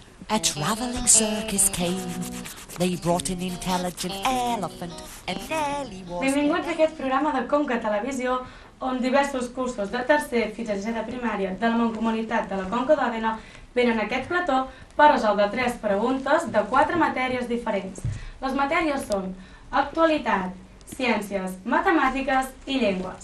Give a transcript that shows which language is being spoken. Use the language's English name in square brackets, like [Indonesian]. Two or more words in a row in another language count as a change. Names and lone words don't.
[English] A travelling circus came. They brought an intelligent elephant and Nelly was... [Catalan] Benvinguts a aquest programa de Conca Televisió, on diversos cursos de tercer fins a sisè de primària de la Mancomunitat de la Conca d'Òdena venen a aquest plató per resoldre 3 preguntes de 4 matèries diferents. Les matèries són actualitat, ciències, matemàtiques i llengües.